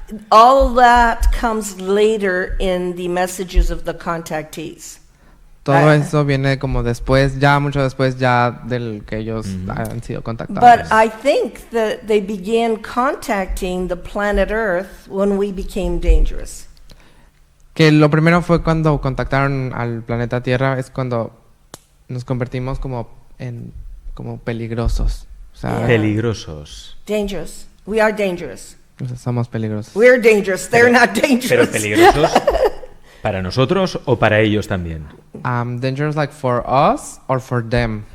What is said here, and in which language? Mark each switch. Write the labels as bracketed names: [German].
[English] All that comes later in the messages of the contactees. [Spanish] Todo eso viene como después, ya mucho después ya del que ellos han sido contactados. [English] But I think that they began contacting the planet Earth when we became dangerous. [Spanish] Que lo primero fue cuando contactaron al planeta Tierra, es cuando nos convertimos como peligrosos. O sea, peligrosos. [English] Dangerous. We are dangerous. [Spanish] O sea, somos peligrosos. [English] We're dangerous. They're not dangerous. [Spanish] Pero peligrosos para nosotros o para ellos también. [English] Dangerous like for us or for them?